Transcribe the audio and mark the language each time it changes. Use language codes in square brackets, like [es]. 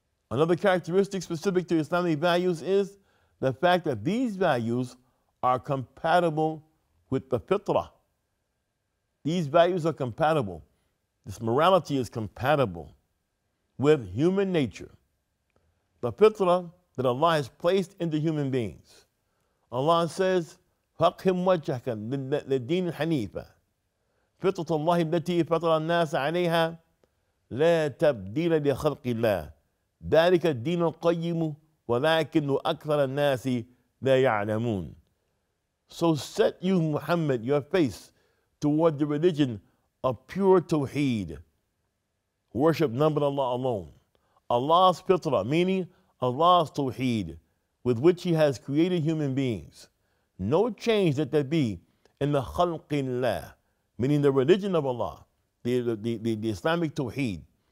[en] Another characteristic specific to Islamic values is the fact that these values are compatible with the fitrah. These values are compatible. This morality is compatible with human nature. The fitrah that Allah has placed into human beings. [ar] Allah says, فَقْهِمْ وَجْهَكَ لِلدِّينِ الْحَنِيفَةِ فطرة الله التي فطر الناس عليها لا تبديل لخلق الله ذلك الدين القيم ولكن أكثر الناس لا يعلمون. [en] So set you, Muhammad, your face toward the religion of pure tawheed. Worship none but Allah alone. Allah's fitrah, meaning Allah's tawheed, with which He has created human beings. No change that there be in the khalqillah, meaning the religion of Allah, the Islamic tawheed.